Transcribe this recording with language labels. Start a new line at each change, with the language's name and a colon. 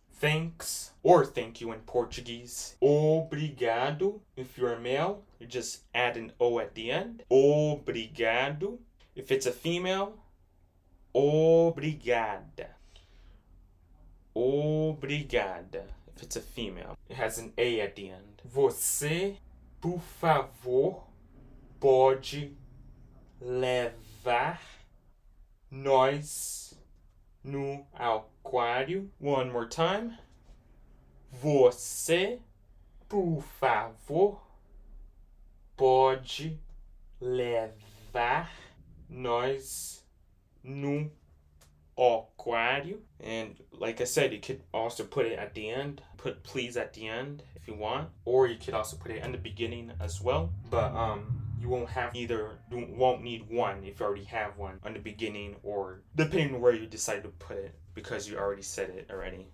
English: Thanks or thank you in Portuguese. Obrigado. If you're a male, you just add an O at the end. Obrigado. If it's a female, obrigada. Obrigada. If it's a female, it has an A at the end.
Portuguese: Você, por favor, pode levar nós no aquário.
English: One more time.
Portuguese: Você, por favor, pode levar nós no aquário.
English: And like I said, you could also put it at the end. Put please at the end if you want. Or you could also put it in the beginning as well. But you won't have either. You won't need one if you already have one on the beginning, or depending on where you decide to put it, because you already said it already.